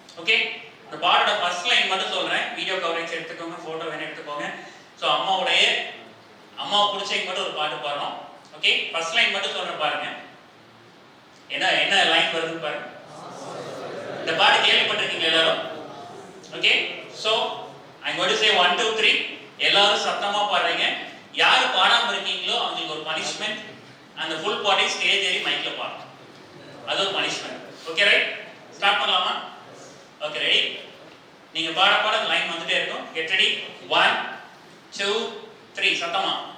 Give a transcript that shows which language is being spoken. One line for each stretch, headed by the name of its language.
Tamil: Okay, இந்த பாட்டோட first line மட்டும் சொல்றேன். வீடியோ கவரேஜ் எடுத்துக்கோங்க, போட்டோ வேணும் எடுத்துக்கோங்க. ஸோ அம்மாவை பிடிச்சவங்க மட்டும் ஒரு பாட்டு பாடணும். ஓகே, ஃபர்ஸ்ட் லைன் மட்டும் சொல்றேன் பாருங்க. என்ன லைன் வருதுன்னு பாருங்க. இந்த பாட்டு கேள்விப்பட்டிருக்கீங்க எல்லாரும்?
English: Okay, so I'm going to say 1 2 3.
Tamil: எல்லாரும் சத்தமா பாடுறீங்க. யாரு பாடாம இருக்கீங்களோ அவங்களுக்கு ஒரு பனிஷ்மெண்ட். அந்த ஃபுல் பாடி ஸ்டேஜ் ஏறி மைக்ல பாடணும். அது ஒரு பனிஷ்மெண்ட். ஓகே, ரைட், ஸ்டார்ட் பண்ணலாமா? Okay, ready? நீங்க பாட பாட லைன் வந்துட்டே இருக்கும்.
English: Get ready.
Tamil: 1 2 3 சத்தமா.